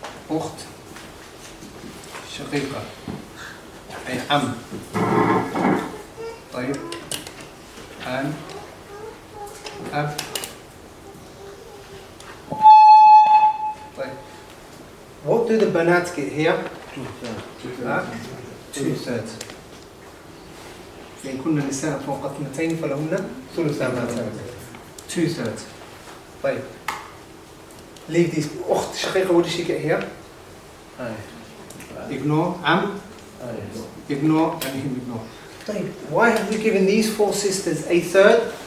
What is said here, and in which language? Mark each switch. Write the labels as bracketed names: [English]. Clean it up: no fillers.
[Arabic] Ukht. Shaqiqa. أي عم. طيب. عم. أب. طيب. [English] What do the banat get here? 2/3. [Arabic] فإن كن النساء فوق اثنتين فلهن ثلثا ما ترك. [English] 2/3. [Arabic] طيب. [English] Leave these. [Arabic] أخت شقيقة, [English] what does she get here? Ignore. عم. Ignore and him ignore. [Arabic] طيب. [English] Why have we given these 4 sisters a third?